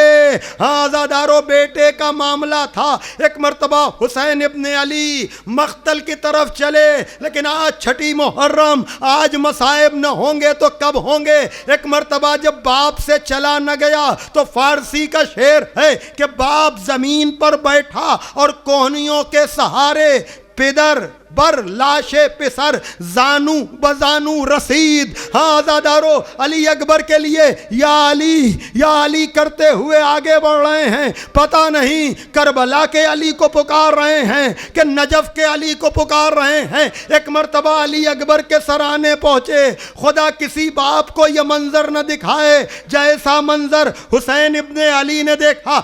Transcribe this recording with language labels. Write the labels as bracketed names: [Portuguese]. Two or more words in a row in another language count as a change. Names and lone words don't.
[Urdu] ہاں زادارو بیٹے کا معاملہ تھا. ایک مرتبہ حسین ابن علی مقتل کی طرف چلے، لیکن آج چھٹی محرم، آج مصائب نہ ہوں گے تو کب ہوں گے. ایک مرتبہ جب باپ سے چلا نہ گیا تو فارسی کا شعر ہے کہ باپ زمین پر بیٹھا اور کوہنیوں کے سہارے، [Persian] پدر بر لاش پسر زانو بزانو رسید. [Urdu] ہاں آزادارو علی اکبر کے لیے یا علی کرتے ہوئے آگے بڑھ رہے ہیں. پتہ نہیں کربلا کے علی کو پکار رہے ہیں کہ نجف کے علی کو پکار رہے ہیں. ایک مرتبہ علی اکبر کے سرانے پہنچے. خدا کسی باپ کو یہ منظر نہ دکھائے جیسا منظر حسین ابن علی نے دیکھا.